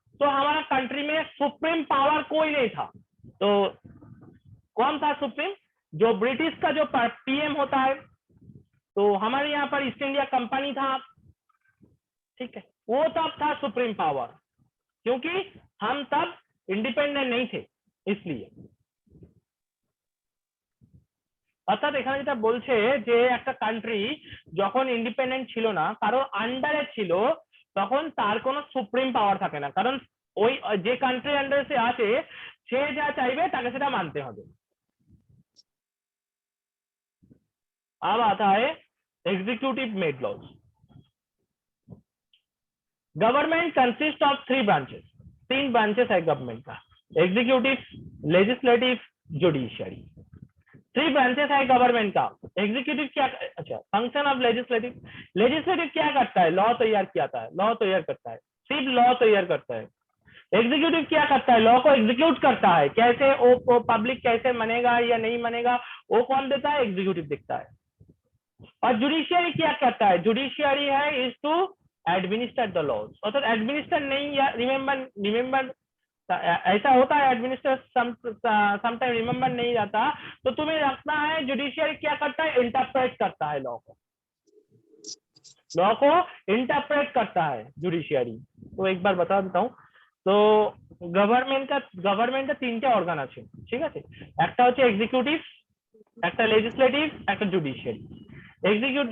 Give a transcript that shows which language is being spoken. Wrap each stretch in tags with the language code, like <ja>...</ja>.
<hi>तो हमारा कंट्री में सुप्रीम पावर कोई नहीं था। तो कौन था सुप्रीम? जो ब्रिटिश का जो पीएम होता है, तो हमारे यहाँ पर ईस्ट इंडिया कंपनी था, ठीक है, वो तब था सुप्रीम पावर, क्योंकि हम तब इंडिपेंडेंट नहीं थे इसलिए।</hi> <bn>অর্থাৎ এখানে যেটা বলছে যে একটা কান্ট্রি যখন ইন্ডিপেন্ডেন্ট ছিল না, কারোর আন্ডারে ছিল, তখন তার কোনো সুপ্রিম পাওয়ার থাকে না, কারণ ওই যে কান্ট্রি আন্ডারে সে আছে সে যা চাইবে তাকে সেটা মানতে হবে।</bn> <hi>अब आता है executive made laws.</hi> <en>government consist of 3 branches,</en> <hi>3 branches है गवर्नमेंट का, एग्जीक्यूटिव, लेजिस्लेटिव, जुडिशियरी। 3 ब्रांचेस है गवर्नमेंट का। एग्जीक्यूटिव क्या, अच्छा, फंक्शन ऑफ लेजिस्लेटिव, लेजिस्लेटिव क्या करता है? लॉ तैयार किया है, लॉ तैयार करता है, सिर्फ लॉ तैयार करता है। एग्जीक्यूटिव क्या करता है? लॉ को एग्जीक्यूट करता है, कैसे वो पब्लिक कैसे मानेगा या नहीं मानेगा वो कौन देता है? एग्जीक्यूटिव देखता है। और जुडिशियरी क्या करता है? जुडिशियरी है</hi> <en>is to administer the laws,</en> <hi>अर्थात एडमिनिस्टर नहीं, या रिमेंबर ऐसा होता है, एडमिनिस्टर समटाइम रिमेंबर नहीं जाता, तो तुम्हें रखना है जुडिशियरी क्या करता है? इंटरप्रेट करता है लॉ को, लॉ को इंटरप्रेट करता है जुडिशियरी। तो एक बार बता देता हूँ, तो</hi> <bn>গভর্নমেন্ট তিনটে অর্গান আছে, ঠিক আছে, একটা হচ্ছে এক্সিকিউটিভ, একটা লেজিসলেটিভ, একটা জুডিশিয়ারি।</bn>